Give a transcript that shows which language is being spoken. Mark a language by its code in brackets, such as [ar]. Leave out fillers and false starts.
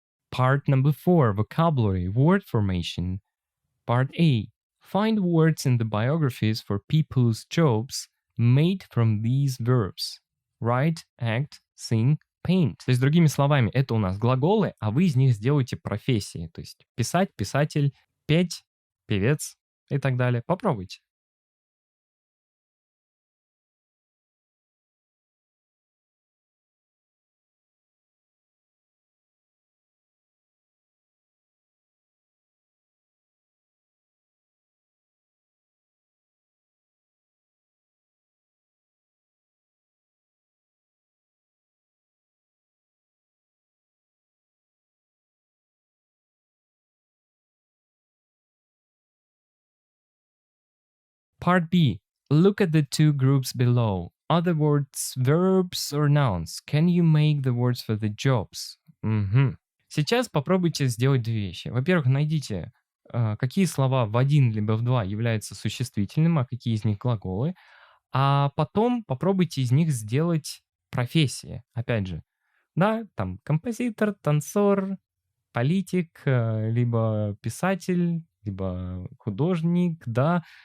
[en] Part number 4, vocabulary, word formation. Part A. Find words in the biographies for people's jobs made from these verbs. Write, act, sing, paint. [ru] То есть, другими словами, это у нас глаголы, а вы из них сделаете профессии. То есть, писать, писатель, петь, певец и так далее. Попробуйте. [en] Part B. Look at the 2 groups below. Other words, verbs or nouns. Can you make the words for the jobs? [ru] Сейчас попробуйте сделать 2 вещи. Во-первых, найдите, какие слова в 1 либо в 2 являются существительным, а какие из них глаголы. А потом попробуйте из них сделать профессии. Опять же, да, там композитор, танцор, политик, либо писатель, либо художник, да.